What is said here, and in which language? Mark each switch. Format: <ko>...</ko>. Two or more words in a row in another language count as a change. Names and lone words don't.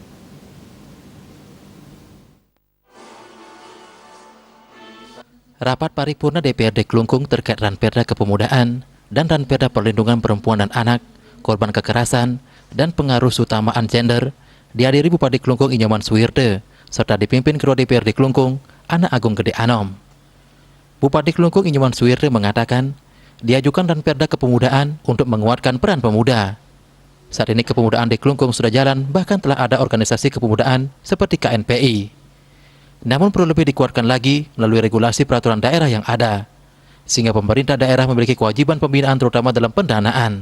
<id>Rapat paripurna DPRD Klungkung terkait Ranperda Kepemudaan dan Ranperda Perlindungan Perempuan dan Anak, korban kekerasan dan pengaruh utamaan gender dihadiri Bupati Klungkung Inyoman Suwirde serta dipimpin Ketua DPRD Klungkung Ana Agung Gede Anom. Bupati Klungkung Inyoman Suwirde mengatakan diajukan Ranperda Kepemudaan untuk menguatkan peran pemuda. Saat ini kepemudaan di Klungkung sudah jalan, bahkan telah ada organisasi kepemudaan seperti KNPI. Namun perlu lebih dikuatkan lagi melalui regulasi peraturan daerah yang ada, sehingga pemerintah daerah memiliki kewajiban pembinaan terutama dalam pendanaan.</id>